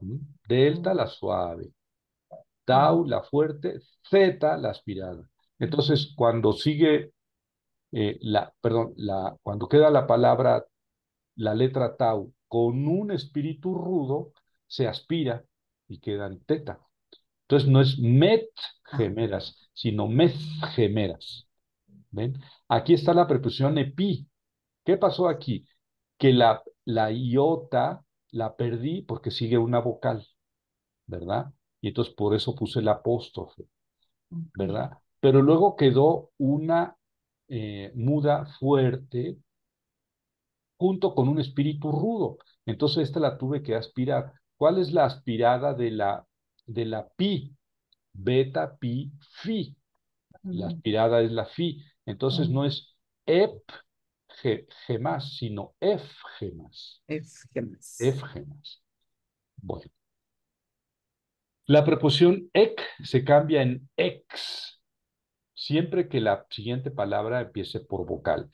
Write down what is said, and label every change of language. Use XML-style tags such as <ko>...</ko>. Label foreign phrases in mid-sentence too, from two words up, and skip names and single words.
<es>Delta, la suave. Tau, la fuerte. Zeta, la aspirada. Entonces, cuando sigue cuando queda la palabra, la letra tau, con un espíritu rudo, se aspira y queda en teta. Entonces no es</es> <el>met gemeras,</el> <es>sino</es> <el>mez gemeras.</el> <es>¿Ven? Aquí está la preposición epi. ¿Qué pasó aquí? Que la iota la perdí porque sigue una vocal, ¿verdad? Y entonces por eso puse el apóstrofe, ¿verdad? Pero luego quedó una muda fuerte junto con un espíritu rudo. Entonces esta la tuve que aspirar. ¿Cuál es la aspirada de la pi? Beta, pi, fi. La aspirada es la fi. Entonces no es</es> <el>ep gemas,</el> <es>sino</es> <el>ef gemas. Ef gemas. Bueno.</el> <es>La preposición ek se cambia en ex siempre que la siguiente palabra empiece por vocal.</es>